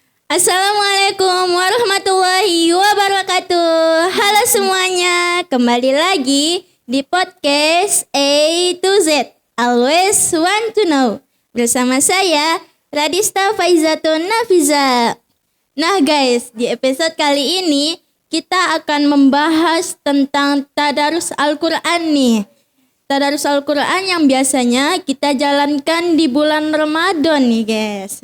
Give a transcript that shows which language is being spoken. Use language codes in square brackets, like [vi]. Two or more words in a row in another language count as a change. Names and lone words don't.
[ar] Assalamualaikum warahmatullahi wabarakatuh. [id] Halo semuanya, kembali lagi di podcast A to Z, Always Want to Know. Bersama saya, Radista Faizatun Nafiza. Nah guys, di episode kali ini kita akan membahas tentang Tadarus Al-Quran nih. Tadarus Al-Quran yang biasanya kita jalankan di bulan Ramadan nih guys.